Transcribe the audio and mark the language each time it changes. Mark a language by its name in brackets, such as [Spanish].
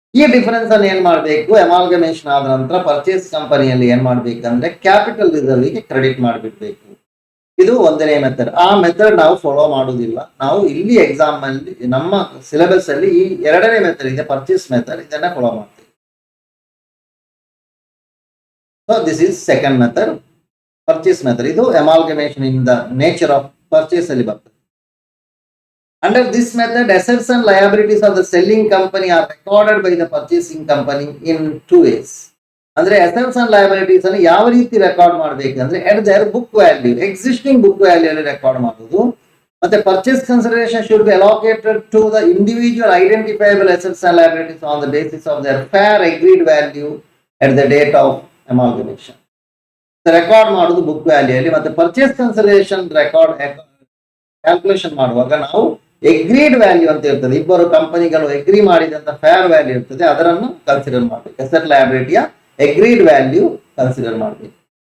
[Kannada] ಈ ಡಿಫರೆನ್ಸ್ ಅನ್ನು ಏನ್ ಮಾಡಬೇಕು? ಅಮಾಲ್ಗಮೇಷನ್ ಆದ ನಂತರ ಪರ್ಚೇಸ್ ಕಂಪನಿಯಲ್ಲಿ ಏನ್ ಮಾಡ್ಬೇಕಂದ್ರೆ ಕ್ಯಾಪಿಟಲ್ ರಿಸರ್ವ್ ಗೆ ಕ್ರೆಡಿಟ್ ಮಾಡಿಬಿಡ್ಬೇಕು. ಇದು ಒಂದನೇ ಮೆಥಡ್. ಆ ಮೆಥಡ್ ನಾವು ಫಾಲೋ ಮಾಡುವುದಿಲ್ಲ. ನಾವು ಇಲ್ಲಿ ಎಕ್ಸಾಮ್ ಅಲ್ಲಿ ನಮ್ಮ ಸಿಲೆಬಸ್ ಅಲ್ಲಿ ಈ ಎರಡನೇ ಮೆಥಡ್ ಇದೆ, ಪರ್ಚೇಸ್ ಮೆಥಡ್, ಇದನ್ನ ಫಾಲೋ ಮಾಡ್ತೀವಿ. [English] So this is second method, purchase method. ಇದು amalgamation in the nature of purchase [Kannada] ಅಲ್ಲಿ ಬರ್ತದೆ. [English] Under this method, assets and liabilities of the selling company are recorded by the purchasing company in 2 ways. [Kannada] ಅಂದ್ರೆ assets and liabilities ಅನ್ನು ಯಾವ ರೀತಿ record ಮಾಡಬೇಕಂದ್ರೆ [English] at their book value, existing book value [Kannada] ಅಲ್ಲಿ record ಮಾಡೋದು. [English] ಮತ್ತೆ purchase consideration should be allocated to the individual identifiable assets and liabilities on the basis of their fair agreed value at the date of amalgamation. [Kannada] Record ಮಾಡುವುದು book value ಅಲ್ಲಿ. ಮತ್ತೆ purchase consideration record calculation ಮಾಡುವಾಗ ನಾವು agreed value ಅಂತ ಇರ್ತದೆ, ಇಬ್ಬರು ಕಂಪನಿಗಳು ಎಗ್ರಿ ಮಾಡಿದಂತ ಫೇರ್ ವ್ಯಾಲ್ಯೂ ಇರ್ತದೆ, ಅದನ್ನು ಕನ್ಸಿಡರ್ ಮಾಡಬೇಕು. ಅಸೆಟ್ ಲಯಬಿಲಿಟಿಯ ಎಗ್ರೀಡ್ ವ್ಯಾಲ್ಯೂ ಕನ್ಸಿಡರ್ ಮಾಡಬೇಕು.